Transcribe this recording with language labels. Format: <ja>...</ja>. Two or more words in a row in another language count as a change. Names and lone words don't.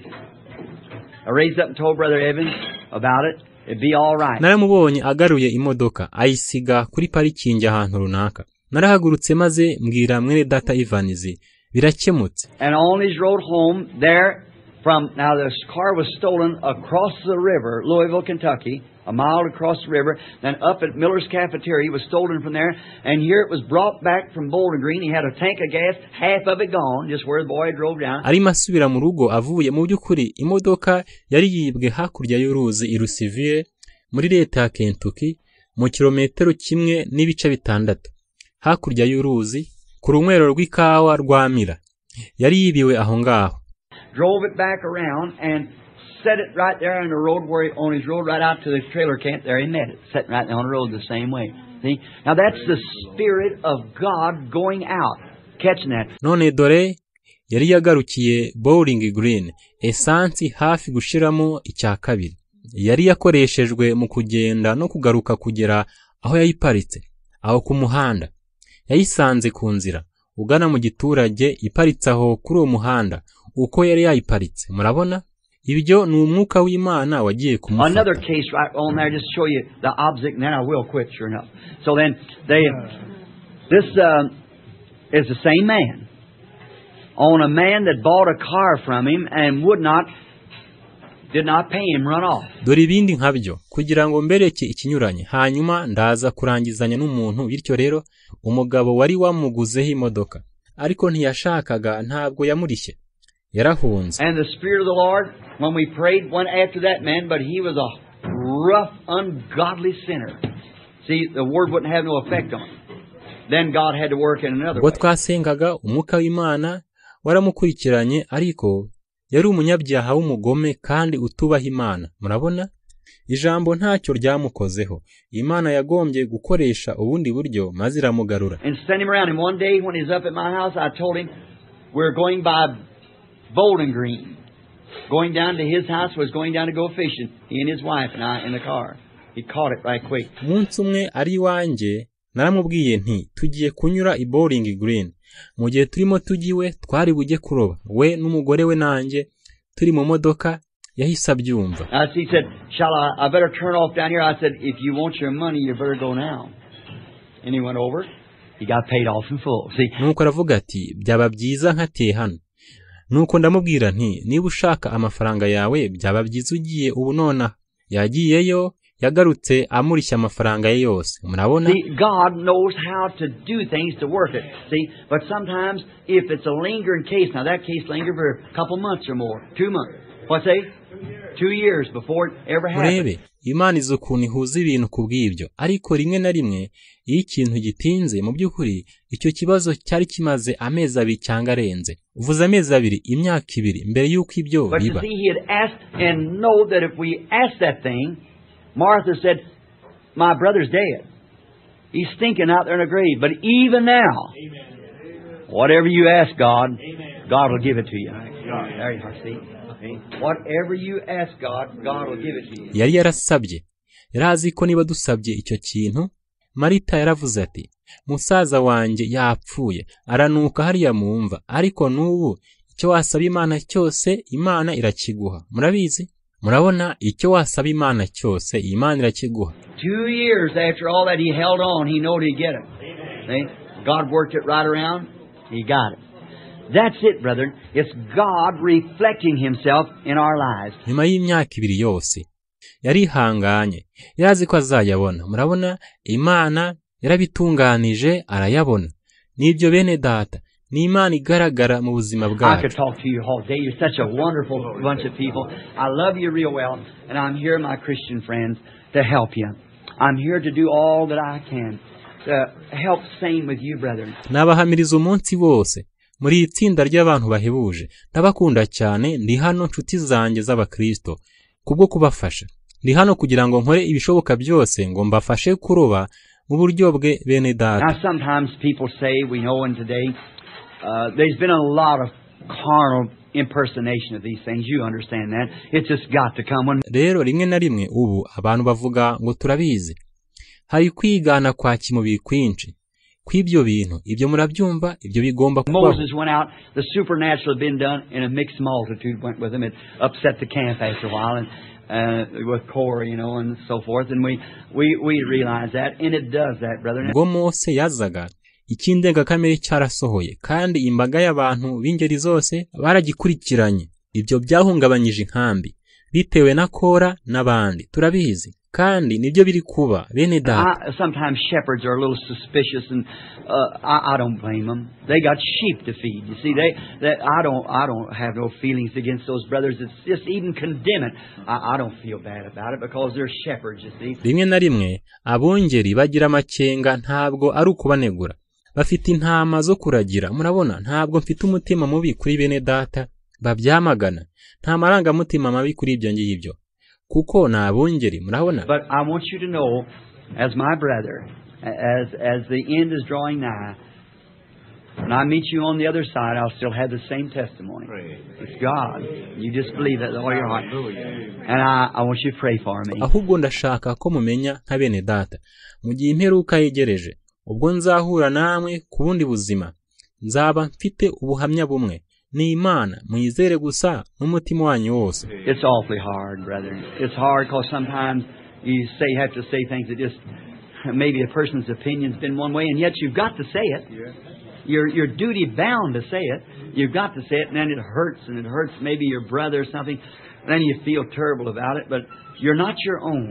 <en>I raised up and told Brother Evans about it. It'd be all right.</en> <rw>Naramubonye agaruye imodoka ayisiga kuri parikingi ahantu runaka. Narahagurutse maze mbwira mwene data Ivanizi birakemutse.</rw> <en>And on his road home there from, now this car was stolen across the river, Louisville, Kentucky, a mile across the river, then up at Miller's Cafeteria, he was stolen from there, and here it was brought back from Bowling Green. He had a tank of gas, half of it gone, just where the boy drove down.</en> <rw>Arimo asubira mu rugo avuye mu by'ukuri imodoka yari yibwe hakurya y'uruzi i Louisville muri leta ya Kentucky mu kilometero 1.6 hakurya y'uruzi ku runywero rw'ikawa rwa Mira. Yari yibiwe aho ngaho.</rw> <en>Drove it back around and set it right there on the road on his road right out to the trailer camp. There he met it, sitting right on the road the same way. See? Now that's the Spirit of God going out, catching that.</en> <rw>None dore yari yagarukiye Bowling Green, esansi hafi gushiramo icya kabiri. Yari yakoreshejwe mu kugenda no kugaruka kugera aho yayiparitse, aho ku muhanda. Yayisanze ku nzira ugana mu giturage iparitse aho kuri uwo muhanda uko yari yayiparitse. Murabona? Ibyo ni umwuka w'Imana wagiye kumufata.</rw> <en>Another case right on there, just show you the opposite, and then I will quit, sure enough. So then, this is the same man. On a man that bought a car from him and did not pay him, run off.</en> <rw>Dore ibindi nkabyo kugira ngo mbereke ikinyuranye. Hanyuma ndaza kurangizanya n'umuntu, bityo rero umugabo wari wamuguzeho imodoka ariko ntiyashakaga, ntabwo yamurishye, yarahunze.</rw> <en>And the Spirit of the Lord, when we prayed, went after that man, but he was a rough, ungodly sinner. See, the word wouldn't have no effect on him. Then God had to work in another way.</en> <rw>Twasengaga umwuka w'Imana waramukurikiranye, ariko yari umunyabyaha w'umugome kandi utubaha Imana. Murabona? Ijambo ntacyo ryamukozeho. Imana yagombye gukoresha ubundi buryo maze iramugarura.</rw> <en>And sent him around. And one day when he's up at my house, I told him we're going by Bowling Green. Going down to his house, was going down to go fishing. He and his wife and I in the car. He caught it right quick.</en> <rw>Umunsi umwe ari iwanjye naramubwiye nti tugiye kunyura i Bowling Green. Mu gihe turimo tugiwe twari bujye kuroba. We n'umugore we nanjye turi mu modoka yahise abyumva.</rw> <en>He said, "Shall I better turn off down here?" I said, "If you want your money, you better go now." And he went over. He got paid off in full. See?</en> <rw>Nuko aravuga ati byaba byiza nkatiye hano. Nuko ndamubwira nti niba ushaka amafaranga yawe byaba byiza ugiye ubu nona. yagiyeyo yagarutse amurishya amafaranga ye yose. Murabona?</rw> <en>See, God knows how to do things to work it. See, but sometimes if it's a lingering case, now that case lingered for a couple months or more, 2 months. What's that? 2 years before it ever happened.</en> <rw>Murebe, Imana izi ukuntu ihuza ibintu kubw'ibyo, ariko rimwe na rimwe iyo ikintu gitinze mu by'ukuri icyo kibazo cyari kimaze amezi 2 cyangwa arenze. Uvuze amezi 2, imyaka 2 mbere y'uko ibyo biba.</rw> <en>But you see, he had asked and know that if we asked that thing, Martha said, my brother's dead. He's stinking out there in a grave. But even now, whatever you ask God, God will give it to you. There you are, see? Whatever you ask God, God will give it to you.</en> <rw>Yari yarasabye. Yarazi ko niba dusabye icyo kintu, Marita yaravuze ati, musaza wanjye yapfuye, aranuka hariya mumva, ariko n'ubu icyo wasaba Imana cyose, Imana irakiguha. Murabizi? Murabona, icyo wasaba Imana cyose, Imana irakiguha.</rw> <en>2 years after all that he held on, he knowed he'd get it. See? God worked it right around, he got it. That's it, brethren. It's God reflecting himself in our lives.</en> <rw>Nyuma y'imyaka 2 yose yarihanganye, yarazi ko azayabona. Murabona, Imana yarabitunganije arayabona. Nibyo bene data, ni Imana igaragara mu buzima</rw> <en>I could</en> <rw>bwacu.</rw> <en>talk to you all day. You're such a wonderful bunch of people. I love you real well, and I'm here, my Christian friends, to help you. I'm here to do all that I can to help same with you, brethren.</en> <rw>Nabahamiriza umunsi wose muri itsinda ry'abantu bahebuje. Ndabakunda cyane, ndi hano nshuti zanjye z'abakristo kubwo kubafasha. Ndi hano kugira ngo nkore ibishoboka byose ngo mbafashe kuroba mu buryo bwe bene data.</rw> <en>Now, sometimes people say, we know in today, there's been a lot of carnal impersonation of these things. You understand that. It's just got to come. When</en> <rw>Rero rimwe na rimwe ubu abantu bavuga ngo turabizi. Hari kwigana kwa kimubiri kwinshi. Kw'ibyo bintu, ibyo murabyumva, ibyo bigomba kubaho.</rw> <en>Moses went out, the supernatural had been done, and a mixed multitude went with him. It upset the camp after a while, and with Korah, you know, and so forth. And we realize that, and it does that, brethren.</en> <rw>Ubwo Mose yazaga, ikindengakamere cyarasohoye, kandi imbaga y'abantu b'ingeri zose baragikurikiranye. Ibyo byahungabanyije inkambi, bitewe na Kora n'abandi. Turabizi. Kandi nibyo biri kuba bene data.</rw> <en>Sometimes shepherds are a little suspicious, and I don't blame them. They got sheep to feed. You see, I don't have no feelings against those brothers. It's just even condemning. I don't feel bad about it because they're shepherds. You see.</en> <rw>Rimwe na rimwe abongeri bagira amakenga, ntabwo ari ukubanegura. Bafite intama zo kuragira. Murabona, ntabwo mfite umutima mubi kuri bene data babyamagana. Nta marangamutima mabi kuri ibyo ngibyo. Kuko na abongeri, murabona.</rw> <en>But I want you to know, as my brother, as the end is drawing nigh, when I meet you on the other side, I'll still have the same testimony. It's God. You just believe that with all your heart. And I want you to pray for me.</en> <rw>Ahubwo ndashaka ko mumenya nka bene data. Mu gihe imperuka yegereje, ubwo nzahura namwe ku bundi buzima, nzaba mfite ubuhamya bumwe. Ni Imana, mwizere gusa n'umutima wanyu wose.</rw> <en>It's awfully hard, brethren. It's hard because sometimes you have to say things that just, maybe a person's opinion's been one way, and yet you've got to say it. You're duty bound to say it. You've got to say it, and then it hurts, and it hurts maybe your brother or something, and then you feel terrible about it, but you're not your own.</en>